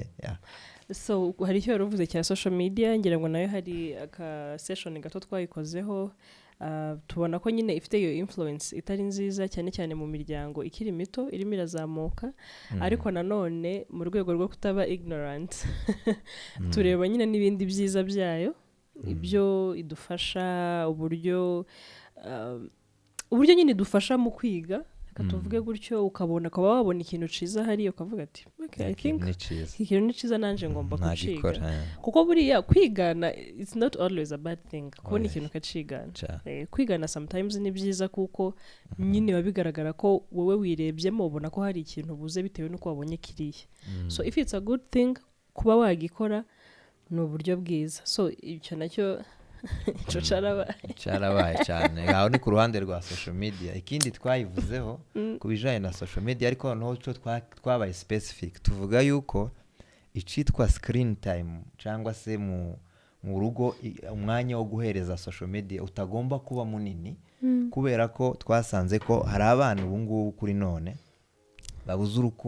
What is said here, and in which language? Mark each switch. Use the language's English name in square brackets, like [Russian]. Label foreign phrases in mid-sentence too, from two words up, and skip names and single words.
[Kinyarwanda] so hari icyo waruvuze cya [English] social media [Kinyarwanda] ngira ngo nayo hari aka session gato twayikozeho tubona ko nyine ifite iyo influence itari nziza cyane cyane mu miryango ikiri mito irimo irazamuka ariko nanone mu rwego rwo kutaba ignorant tureba nyine n'ibindi byiza byayo ibyo idufasha uburyo nyine idufasha mu kwiga tuvuge gutyo ukaba wabona ikintu ciza hariyo ukavuga ati [English] I think [Kinyarwanda] ikintu ni ciza nanje ngomba kuciga kuko buriya kwigana [English] it's not always a bad thing [Kinyarwanda] kubona ikintu kacigana kwigana sometimes ni byiza kuko nyine babigaragara ko wowe wirebyemo ubona ko hari ikintu buze bitewe nuko wabonye kiriya [English] so if it's a good thing [Kinyarwanda] kuba wagikora ni uburyo bwiza so icyo nacyo cyarabaye cyane aho ni ku ruhande rwa [English] social media [Kinyarwanda] ikindi twayivuzeho ku bijyanye na [English] social media [Kinyarwanda] ariko noneho cyo twabaye specific tuvuga yuko icitwa [English] screen time [Kinyarwanda] cyangwa se mu rugo umwanya wo guhereza social media utagomba kuba munini kubera ko twasanze ko hari abana ubu ngubu kuri none babuze